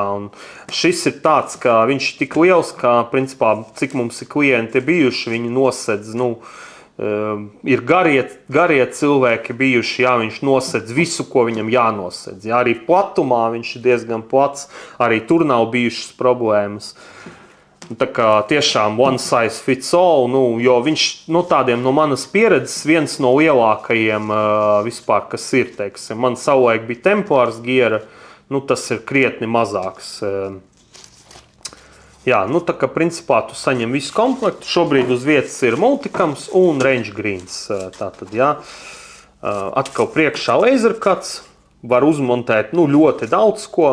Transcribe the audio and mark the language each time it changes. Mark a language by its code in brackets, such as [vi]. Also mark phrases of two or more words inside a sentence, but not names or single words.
[lv] Un šis ir tāds, ka viņš ir tik liels, ka, principā, cik mums ir klienti bijuši, viņi nosedz, ir garie cilvēki bijuši, jā, viņš nosedz visu, ko viņam jānosedz. Jā, arī platumā viņš ir diezgan plats, arī tur nav bijušas problēmas. Tā kā tiešām [en] one size fits all, [lv] jo viņš tādiem no manas pieredzes viens no lielākajiem vispār, kas ir, teiksim. Man savulaik bija Templars Gear, tas ir krietni mazāks. Jā, tā kā principā tu saņem visu komplektu. Šobrīd uz vietas ir multicams un [en] range greens. [lv] Tātad, jā, atkal priekšā [en] laser cuts, [lv] var uzmontēt ļoti daudz ko.